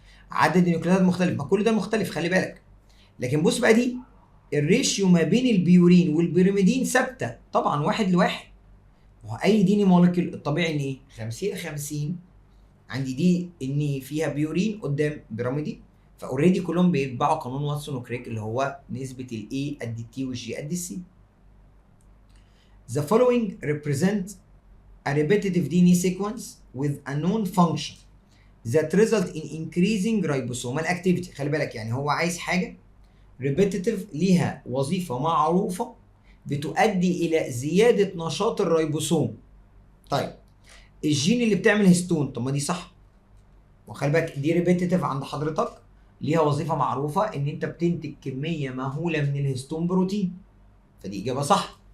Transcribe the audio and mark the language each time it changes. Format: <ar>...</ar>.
<ar>عدد النيوكليات مختلف، ما كل ده مختلف خلي بالك. لكن بص بقى دي الريشيو ما بين البيورين والبيرميدين ثابته طبعا 1 لواحد. اي دي ان مولكيول الطبيعي ان ايه؟ 50 50. عندي دي ان فيها بيورين قدام بيراميدين، فاوريدي كلهم بيتبعوا قانون واتسون وكريك اللي هو نسبه الاي قد التي والجي قد السي.</ar> <en>The following represent a repetitive DNA sequence with a known function that result in increasing ribosomal activity.</en> <ar>خلي بالك يعني هو عايز حاجه repetitive ليها وظيفه معروفه بتؤدي الى زياده نشاط الريبوسوم. طيب الجين اللي بتعمل هيستون، طب ما دي صح. وخلي بالك دي ريبيتيتيف عند حضرتك ليها وظيفه معروفه ان انت بتنتج كميه مهوله من الهيستون بروتين، فدي اجابه صح.</ar>